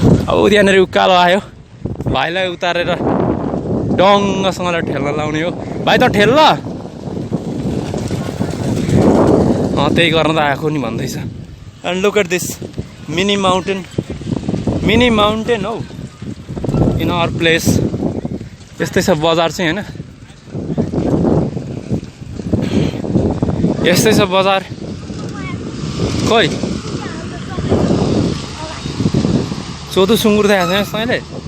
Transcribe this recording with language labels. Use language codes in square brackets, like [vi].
[ne] अब त्यहाँनिर उकालो आयो, भाइलाई उतारेर डङ्गसँगले ठेल्न लाउने हो। भाइ त ठेल्ल, त्यही गर्न त आएको नि भन्दैछ। [en] And look at this mini mountain हौ in our place. [ne] यस्तै छ बजार चाहिँ होइन, यस्तै छ बजार। खोइ चोदो सुँगुर देखाएको छैन तैँले?